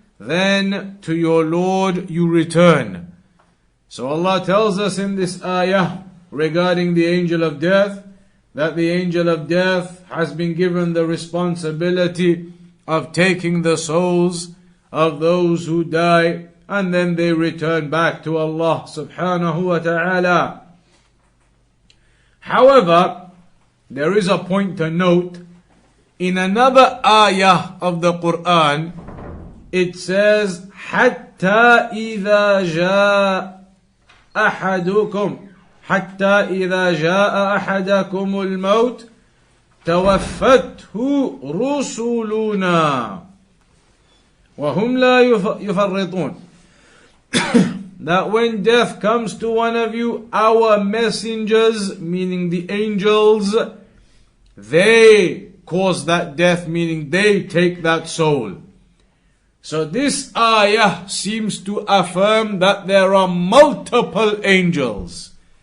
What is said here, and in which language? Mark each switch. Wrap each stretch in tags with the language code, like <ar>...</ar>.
<en>Then to your Lord you return. So Allah tells us in this ayah regarding the angel of death that the angel of death has been given the responsibility of taking the souls of those who die, and then they return back to Allah subhanahu wa ta'ala. However, there is a point to note. In another ayah of the Quran, it says,</en> <ar>حَتَّى إِذَا جَاءَ أَحَدُكُمْ حَتَّى إِذَا جَاءَ أَحَدَكُمُ الْمَوْتِ تَوَفَّتْهُ رُسُلُنَا وَهُمْ لَا يُفَرِّطُونَ.</ar> <en>That when death comes to one of you, our messengers, meaning the angels, they cause that death, meaning they take that soul. So this ayah seems to affirm that there are multiple angels.</en>